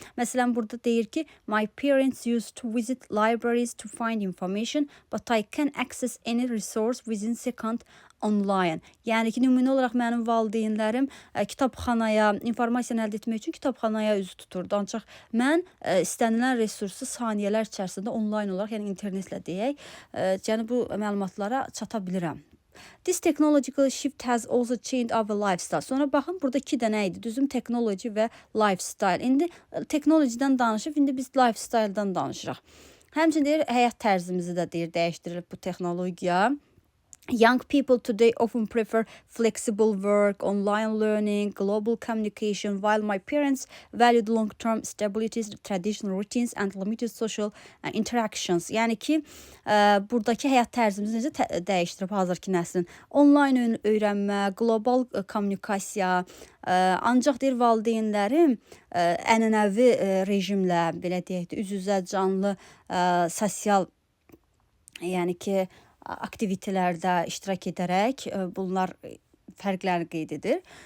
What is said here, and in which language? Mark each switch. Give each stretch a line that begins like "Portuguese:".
Azerbaijani: Məsələn, burada deyir ki,
English: my parents used to visit libraries to find information, but I can access any resource within second online.
Azerbaijani: Yəni ki, nümunə olaraq mənim valideynlərim kitabxanaya, informasiyanı əldə etmək üçün kitabxanaya üz tuturdu. Ancaq mən istənilən resursu saniyələr içərisində online olaraq, yəni internetlə deyək, yəni bu məlumatlara çata bilirəm.
English: This technological shift has also changed our lifestyle.
Azerbaijani: Sonra baxın, burada 2 dənə idi. Düzüm, technology və lifestyle. İndi technology'dən danışıb, indi biz lifestyle-dan danışırıq. Həmçinin deyir, həyat tərzimizi də deyir, dəyişdirilib bu texnologiya.
English: Young people today often prefer flexible work, online learning, global communication, while my parents valued long-term stability, traditional routines, and limited social interactions.
Azerbaijani: Yəni ki, buradakı həyat tərzimizi necə dəyişdirib hazırki nəslin? Online öyrənmə, global kommunikasiya, ancaq deyir valideynlərim ənənəvi rejimlə, belə deyək də, üz-üzə canlı sosial, yəni ki, aktivitelərdə iştirak edərək bunlar fərqləri qeyd edir.